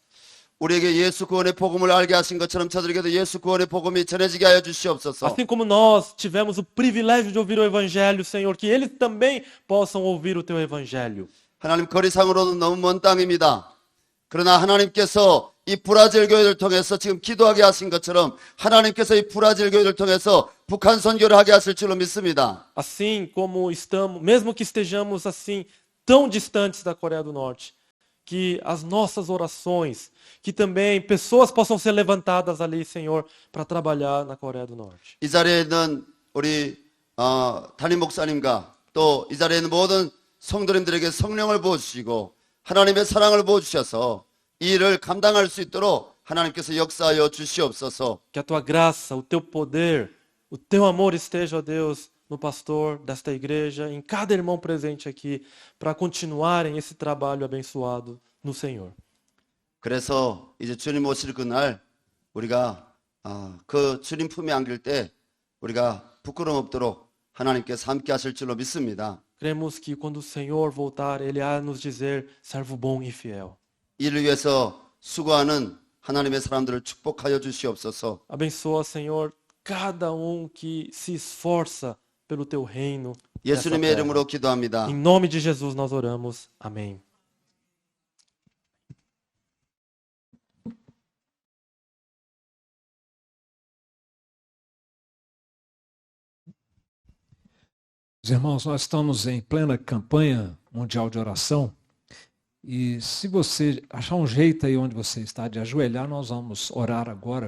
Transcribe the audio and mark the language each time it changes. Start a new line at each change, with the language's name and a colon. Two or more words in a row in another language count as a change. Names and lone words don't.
Korean: 우리에게 예수 구원의 복음을 알게 하신 것처럼 저들에게도 예수 구원의 복음이 전해지게 하여 주시옵소서.
Portuguese: Assim como nós tivemos o privilégio de ouvir o evangelho, Senhor, que eles também possam ouvir o teu evangelho.
Korean: 하나님 거리상으로는 너무 먼 땅입니다. 그러나 하나님께서 이 브라질 교회를 통해서 지금 기도하게 하신 것처럼 하나님께서 이 브라질 교회를 통해서 북한 선교를 하게 하실 줄로 믿습니다.
Portuguese: Assim como estamos, mesmo que estejamos assim tão distantes da Coreia do Norte, que as nossas orações, que também pessoas possam ser levantadas ali, Senhor, para trabalhar na Coreia do Norte.
Korean: 이 자리에 있는 우리 담임 목사님과 또 이 자리에 있는 모든 성도님들에게 성령을 부어주시고 하나님의 사랑을 부어주셔서 이 일을 감당할 수 있도록 하나님께서 역사하여 주시옵소서.
Portuguese: Que a tua graça, o teu poder, o teu amor esteja, ó Deus, no pastor desta igreja, em cada irmão presente aqui, para continuarem esse trabalho abençoado no Senhor.
Korean: 그래서 이제 주님 오실 그날 우리가 그 주님 품에 안길 때 우리가 부끄럼 없도록 하나님께서 함께 하실 줄로 믿습니다.
Portuguese: Cremos que quando o Senhor voltar, Ele há nos dizer, servo bom e fiel.
Korean: 이를 위해서 수고하는 하나님의 사람들을 축복하여 주시옵소서.
Portuguese: Abençoa, Senhor, cada que se esforça pelo teu reino.
Korean: 예수님의 이름으로 기도합니다.
Portuguese: Em nome de Jesus nós oramos. Amém. Irmãos, nós estamos em plena campanha mundial de oração e se você achar um jeito aí onde você está de ajoelhar, nós vamos orar agora.